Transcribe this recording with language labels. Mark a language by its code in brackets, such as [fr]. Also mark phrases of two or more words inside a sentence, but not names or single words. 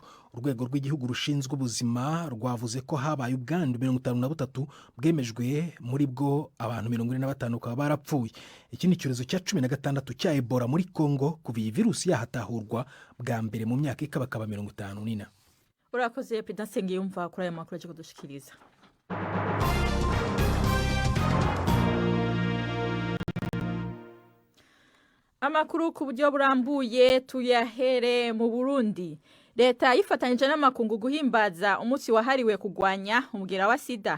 [rw] Urwego rw'igihugu rushinzwe ubuzima rwavuze ko habaye ubwandu 53 bwemejwe, muri bwo abantu 45 bakaba barapfuye. Iki ni icyorezo cya 16 cya Ebola muri Kongo kuva iyi virusi yahatahurwa bwa mbere mu myaka ikabakaba 54. [rn] Urakoze Peter Nsengiyumva kuri aya makuru cyo kudushikiriza. Amakuru ku buryo burambuye tuyahere mu Burundi. Leta yifatanyije n'amakungu guhimbaza umunsi wahariwe kugwanya umugera wa sida.